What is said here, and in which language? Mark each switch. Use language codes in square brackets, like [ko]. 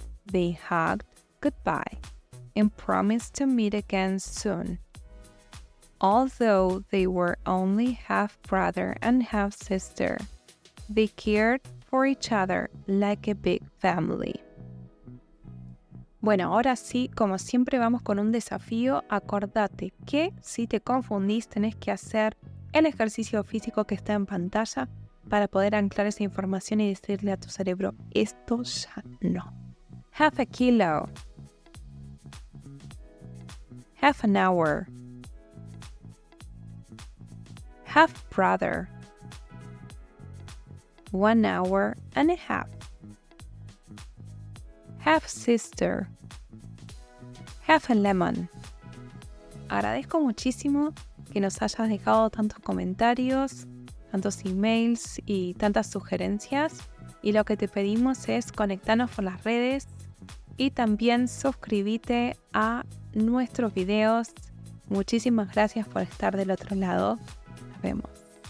[en] They hugged goodbye and promised to meet again soon. Although they were only half brother and half sister, they cared for each other like a big family. [es] Bueno, ahora sí, como siempre vamos con un desafío. Acordate que si te confundís tenés que hacer el ejercicio físico que está en pantalla para poder anclar esa información y decirle a tu cerebro, esto ya no. [en] Half a kilo. Half an hour. half brother, 1 hour and a half sister, half a lemon. [es] Agradezco muchísimo que nos hayas dejado tantos comentarios, tantos emails y tantas sugerencias. Y lo que te pedimos es conectarnos por las redes y también suscribirte a nuestros videos. Muchísimas gracias por estar del otro lado. Nos vemos.